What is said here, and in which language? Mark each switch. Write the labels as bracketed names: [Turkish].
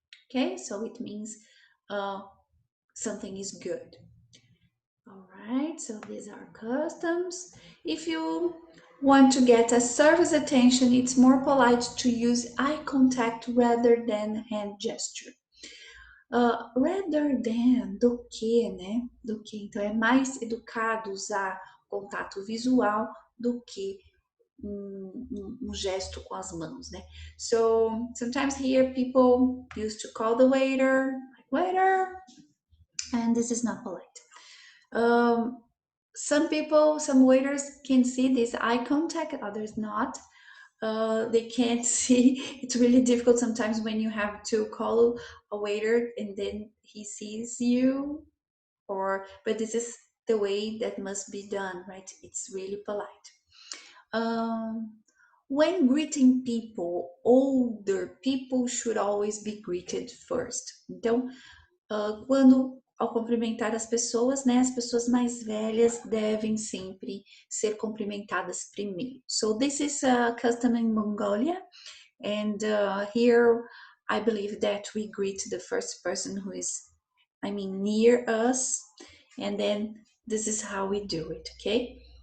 [English] Okay, so it means uh, something is good. All right, so these are customs. If you want to get a server's attention, it's more polite to use eye contact rather than hand gesture. Rather than, [Portuguese] do que, né? Do que. Então é mais educado usar contato visual do que um gesto com as mãos, né? [English] So sometimes here people used to call the waiter, like waiter, and this is not polite. Um, some people, some waiters can see this eye contact, others not. They can't see. It's really difficult sometimes when you have to call a waiter and then he sees you, or but this is the way that must be done, right? It's really polite. Um, when greeting people, older people should always be greeted first. [Portuguese] Então, quando ao cumprimentar as pessoas, né, as pessoas mais velhas devem sempre ser cumprimentadas primeiro. [English] So this is a custom in Mongolia, and here I believe that we greet the first person who is, I mean, near us, and then this is how we do it. Okay.